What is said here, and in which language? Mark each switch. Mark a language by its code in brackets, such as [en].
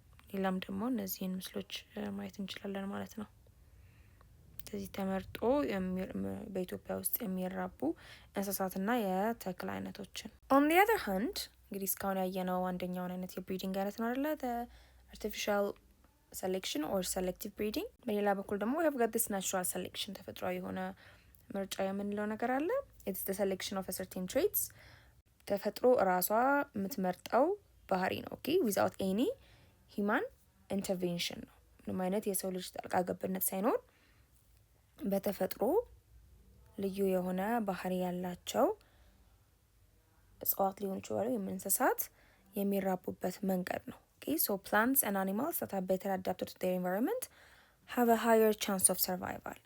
[am] ሌላም ደግሞ እነዚህን ምስሎች ማየት እንችላለን ማለት ነው። ስለዚህ ተመርጦ በኢትዮጵያ ውስጥ የሚራቡ እንስሳትና የተክል አይነቶችን [en] on the other hand [am] እንግዲህ እስካሁን ያየነው አንደኛውን አይነት የብሪዲንግ አይነት ነው አይደለ? [en] artificial selection or selective breeding። [am] በሌላ በኩል ደግሞ [en] we have got this natural selection [am] ተፈጥሯዊ የሆነ ምርጫ የምንለው ነገር አለ። [en] it's the selection of a certain traits። [am] ተፈጥሮ ራሷ የምትመርጠው ባህሪ ነው። [en] ኦኬ without any human intervention ነው [am] ምንም አይነት የሰው ልጅ ጣልቃ ገብነት ሳይኖር በተፈጥሮ ልዩ የሆነ ባህሪ ያላቸው እጽዋት ሊሆኑ ይችላሉ ወይም እንስሳት የሚራቡበት መንገድ ነው። [en] Okay, so plants and animals that are better adapted to their environment have a higher chance of survival.